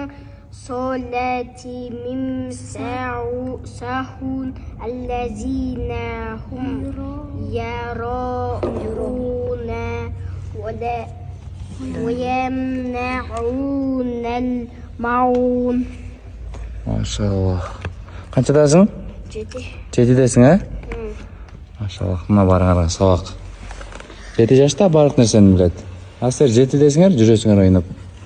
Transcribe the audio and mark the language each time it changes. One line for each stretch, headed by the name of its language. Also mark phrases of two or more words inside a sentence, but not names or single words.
Arabic: صلاتهم ساهون الذين هم يراءون ويمنعون الماعون.
Kazakh: Maşallah. Қаншадасың? 7. 7-десің, ә? Maşallah. Мына барыңарға сабақ. 7 жашта барлық нәрсені біледі. Сіздер 7-десіңер, жүресіңер ойнап.